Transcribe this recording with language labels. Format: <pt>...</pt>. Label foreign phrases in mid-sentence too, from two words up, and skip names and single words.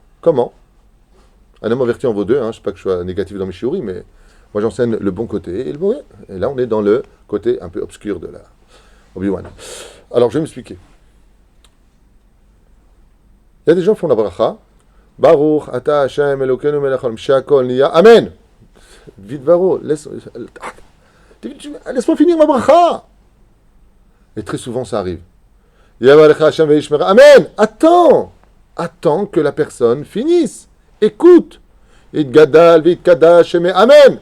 <fr>Comment? Un homme averti en vaut deux, je ne sais pas que je sois négatif dans mes shiurim, mais moi j'enseigne le bon côté et le mauvais. Et là on est dans le côté un peu obscur de la Obi-Wan. Alors je vais m'expliquer. Il y a des gens qui font la bracha,</fr> <he>ברוך אתה השם אלוקינו מלך העולם, שהכל נהיה,</he> <fr>Amen. vite varo, laisse-moi finir ma bracha. Et très souvent ça arrive. Amen. Attends que la personne finisse. Écoute. Amen.</fr>